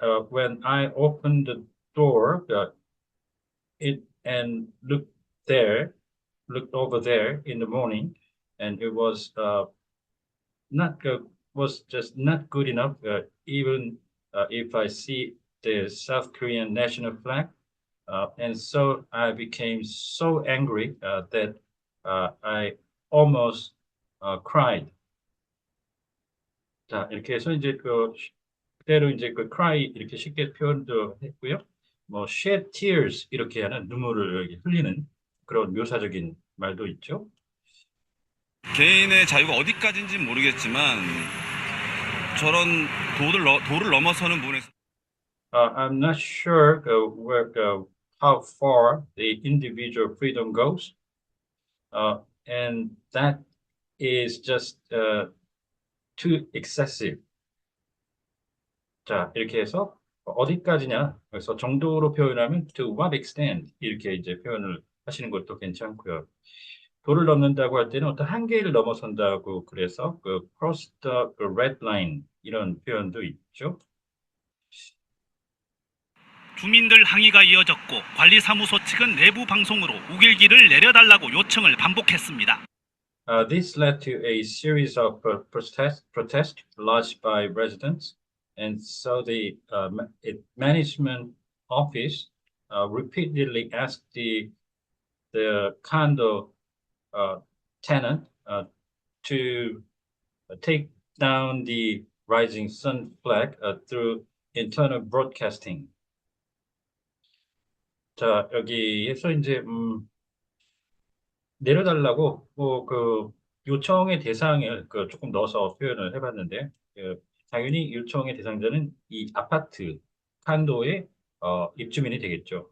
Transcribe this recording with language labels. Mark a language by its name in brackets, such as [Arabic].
[English] When I opened the door, it and looked over there in the morning, and it was not good, was just not good enough. Even if I see the South Korean national flag, and so I became so angry that I almost cried. [Korean] 자, 이렇게 해서 이제 그대로 이제 cry 이렇게 쉽게 표현도 했고요. 뭐 [English] shed tears [Korean] 이렇게 하는 눈물을 이렇게 흘리는 그런 묘사적인 말도 있죠. 개인의 자유가 어디까지인지 모르겠지만 저런 도를 넘어서는 부분에서 [English] I'm not sure how far the individual freedom goes, and that is just too excessive. [Korean] 자, 이렇게 해서 어디까지냐? 그래서 정도로 표현하면 [English] to what extent [Korean] 이렇게 이제 표현을 하시는 것도 괜찮고요. 도를 넘는다고 할 때는 어떤 한계를 넘어선다고 그래서 [English] cross the red line [Korean] 이런 표현도 있죠. 주민들 항의가 이어졌고 관리사무소 측은 내부 방송으로 우길기를 내려달라고 요청을 반복했습니다. [English] This led to a series of protests lodged by residents, and so the management office repeatedly asked the condo tenant to take down the Rising Sun flag through internal broadcasting. [Korean] 자, 여기에서 이제 내려달라고 요청의 대상을 조금 넣어서 표현을 해봤는데 당연히 요청의 대상자는 이 아파트 칸도의 입주민이 되겠죠.